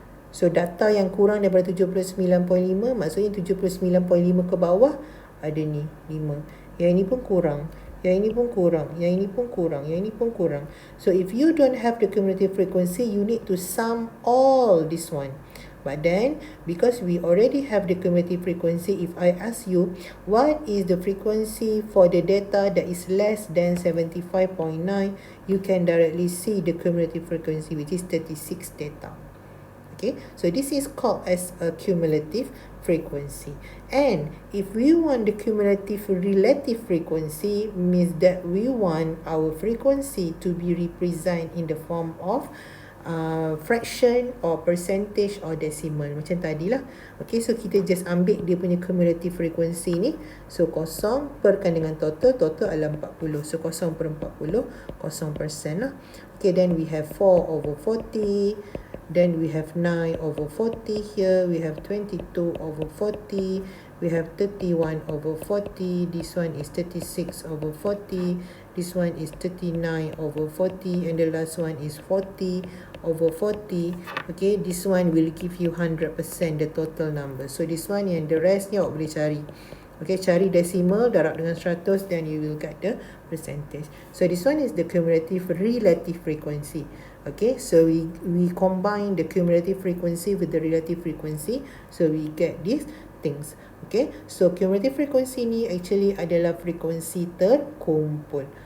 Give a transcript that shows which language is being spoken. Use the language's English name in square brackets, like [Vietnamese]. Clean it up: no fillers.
[Malay] So data yang kurang daripada 79.5 maksudnya 79.5 ke bawah ada ni 5. Yang ini pun kurang. Yang ini pun kurang. Yang ini pun kurang. Yang ini pun kurang. [English] So if you don't have the cumulative frequency, you need to sum all this one. But then, because we already have the cumulative frequency, if I ask you, what is the frequency for the data that is less than 75.9, you can directly see the cumulative frequency, which is 36 data. Okay, so this is called as a cumulative frequency. And if we want the cumulative relative frequency, means that we want our frequency to be represented in the form of fraction or percentage or decimal [Malay] macam tadi lah. Okay, so kita just ambil dia punya cumulative frequency ni. So 0 perkan dengan total adalah 40. [English] So 0 per 40, 0% [Malay] lah. [English] Okay, then we have 4 over 40. Then we have 9 over 40 here. We have 22 over 40. we have 31/40, this one is 36/40, this one is 39/40, and the last one is 40/40. Okay, this one will give you 100% the total number. [Malay] So [English] this one [Malay] yang [English] the rest [Malay] ni awak boleh cari. Okay, cari decimal darab dengan 100, [English] then you will get the percentage. So this one is the cumulative relative frequency. Okay, so we combine the cumulative frequency with the relative frequency, so we get these things. [Malay] Okay, so cumulative frequency ni actually adalah frekuensi terkumpul.